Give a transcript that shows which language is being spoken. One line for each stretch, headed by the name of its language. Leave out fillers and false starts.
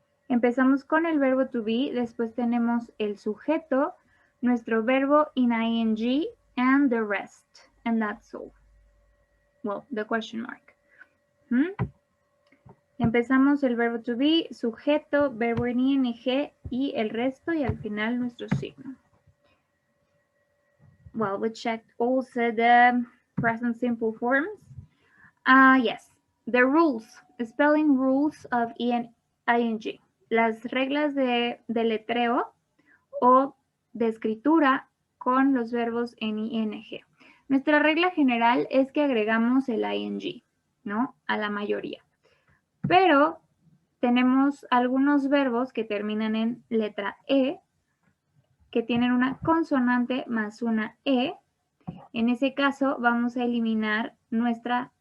Spanish: Empezamos con el verbo to be, después tenemos el sujeto, nuestro verbo in ing,
English: and the rest. And that's all. Well, the question mark.
Spanish: Empezamos el verbo to be, sujeto, verbo en ing y el resto y al final nuestro signo.
English: Well, we checked also the present simple forms. Yes, the rules, spelling rules of ing.
Spanish: Las reglas de letreo o de escritura con los verbos en ing. Nuestra regla general es que agregamos el ing, ¿no? A la mayoría. Pero tenemos algunos verbos que terminan en letra E, que tienen una consonante más una E. En ese caso vamos a eliminar nuestra